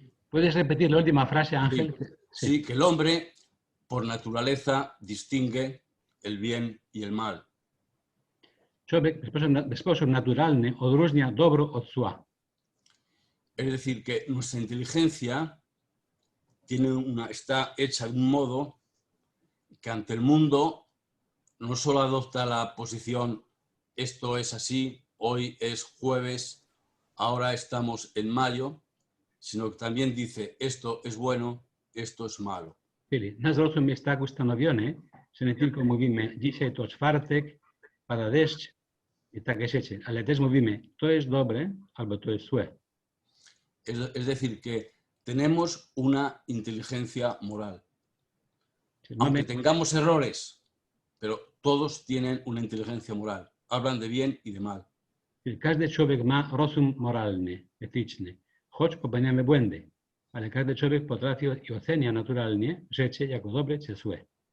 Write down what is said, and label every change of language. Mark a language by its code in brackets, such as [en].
[es] ¿Puedes repetir la última frase, Ángel? Sí, que el hombre, por naturaleza, distingue el bien y el mal. [pl] Człowiek w sposób naturalny odróżnia dobro od zła. [es] Es decir, que nuestra inteligencia está hecha de un modo que ante el mundo no solo adopta la posición esto es así, hoy es jueves, ahora estamos en mayo, sino que también dice esto es bueno, esto es malo. [pl] Czyli nasz rozum jest tak ustanowiony, że nie tylko mówimy dzisiaj to czwartek, pada deszcz i takie rzeczy, ale też mówimy to jest dobre albo to jest złe. [es] Es decir, que tenemos una inteligencia moral. Aunque tengamos errores, pero todos tienen una inteligencia moral. Hablan de bien y de mal. [pl] Każdy człowiek ma rozum moralny, etyczny, choć popełniamy błędy, ale każdy człowiek potrafi i ocenia naturalnie rzeczy jako dobre czy złe.